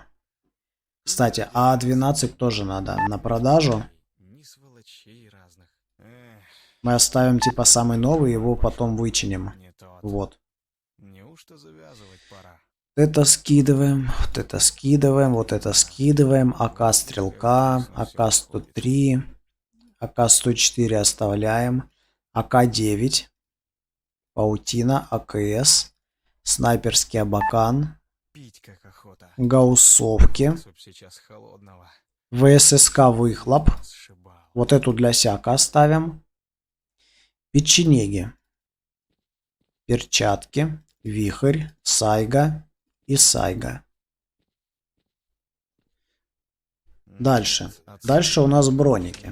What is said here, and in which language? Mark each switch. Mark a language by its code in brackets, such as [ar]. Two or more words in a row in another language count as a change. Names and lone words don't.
[ru] Кстати, А12 тоже надо на продажу. Мы оставим типа самый новый, его потом вычиним. Вот. это скидываем, вот это скидываем, вот это скидываем. АК стрелка, АК-103, АК-104 оставляем. АК-9, паутина, АКС, снайперский абакан, гауссовки, ВССК выхлоп. Вот эту для сяка оставим. Печенеги, перчатки, вихрь, сайга и сайга. Дальше. Дальше у нас броники.